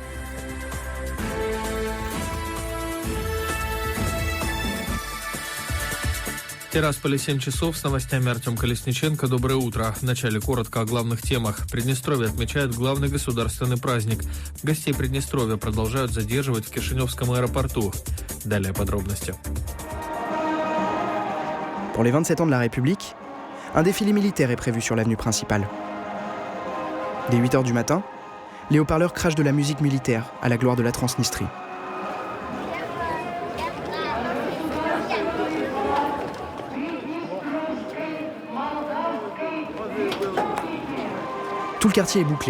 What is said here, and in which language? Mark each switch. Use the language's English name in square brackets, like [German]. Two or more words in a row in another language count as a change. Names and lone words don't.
[Russian] Тирасполе 7 часов, с новостями Артем Колесниченко. Доброе утро. Вначале коротко о главных темах. Приднестровье отмечает главный государственный праздник. Гостей Приднестровья продолжают задерживать в Кишиневском аэропорту. Далее подробности. [French] Pour les 27 ans de la République, un défilé militaire est prévu sur l'avenue principale. Dès 8 h du matin, les haut-parleurs crachent de la musique militaire à la gloire de la Transnistrie. Tout le quartier est bouclé.